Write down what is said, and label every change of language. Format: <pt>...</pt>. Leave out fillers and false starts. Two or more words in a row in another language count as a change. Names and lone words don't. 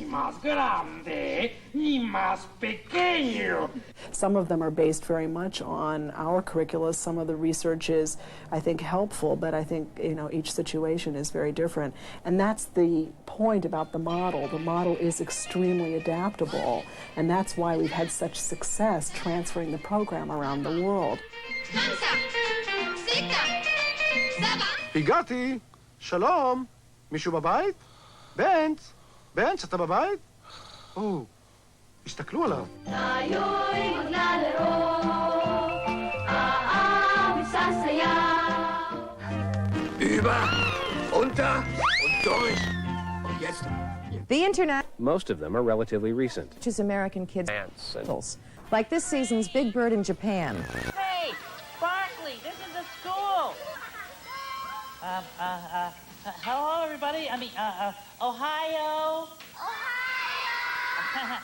<en>Some of them are based very much on our curricula. Some of the research is, I think, helpful, but I think, each situation is very different. And that's the point about the model. The model is extremely adaptable, and that's why we've had such success transferring the program around the world.</en> <he>הגעתי, שלום, מישהו בבית? בנץ, בנץ, אתה בבית? או, הסתכלו עליו.</he> <de>Über, unter und durch. Und jetzt.</de> <en>The internet. Most of them are relatively recent. Which is American kids. Like this season's Big Bird in Japan. Hey, Barkley, this is the school. Hello, everybody. Ohio. Ohio.</en>